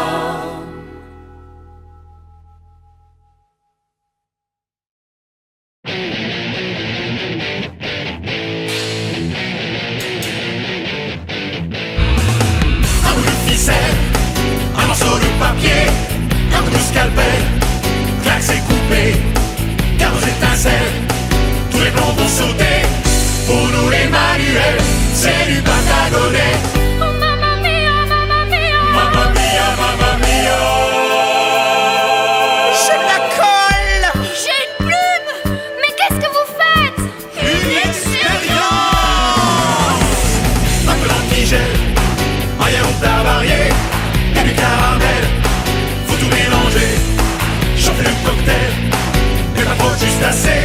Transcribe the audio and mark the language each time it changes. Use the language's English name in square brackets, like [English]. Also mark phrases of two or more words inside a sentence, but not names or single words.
[French] Un bout de ficelle, un morceau de papier, un bout de scalpel, clac c'est coupé, car aux étincelles, tous les plombs vont sauter. Pour nous les manuels, c'est du patagonet. [Italian] Oh mamma mia, mamma mia. Mamma mia, mamma mia. [French] Je la colle. J'ai une plume. Mais qu'est-ce que vous faites? Une expérience. Un peu d'antigel, un yaourt avarié et du caramel. Faut tout mélanger, chauffer le cocktail, mais pas trop, juste assez.